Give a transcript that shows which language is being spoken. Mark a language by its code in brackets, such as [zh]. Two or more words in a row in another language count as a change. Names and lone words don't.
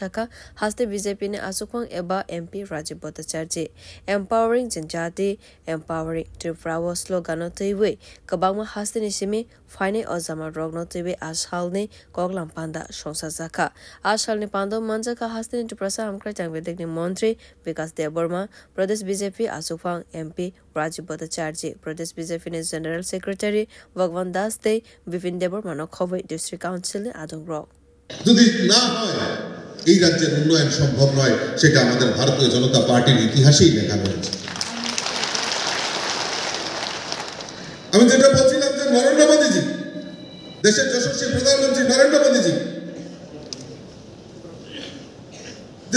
[trp] shaka haste BJP ne asukhwang eba MP Rajiv Bhattacharya [en] empowering Janjati empowering Tripura was slogan [trp] toiwe kabangma haste ni simi fine ozama rogno toiwe ashal ne koklam panda Songsaja ka ashal ni pando manjaka haste ni Tripura amkra jangvedek ni mantri Vikas Deborma Pradesh BJP asukhwang MP Rajiv Bhattacharya Pradesh BJP ne [en] General Secretary [trp] Bhagwan Das te Vipin Debormano Khowai District Council ne Adong Rock [bn] যদি না হয় এই রাজ্যের উন্নয়ন সম্ভব নয় সেটা আমাদের ভারতীয় জনতা পার্টির ইতিহাসেই লেখা রয়েছে আমি যেটা বলছিলাম যে নরেন্দ্র মোদীজি দেশের যশস্বী প্রধানমন্ত্রী নরেন্দ্র মোদীজি যে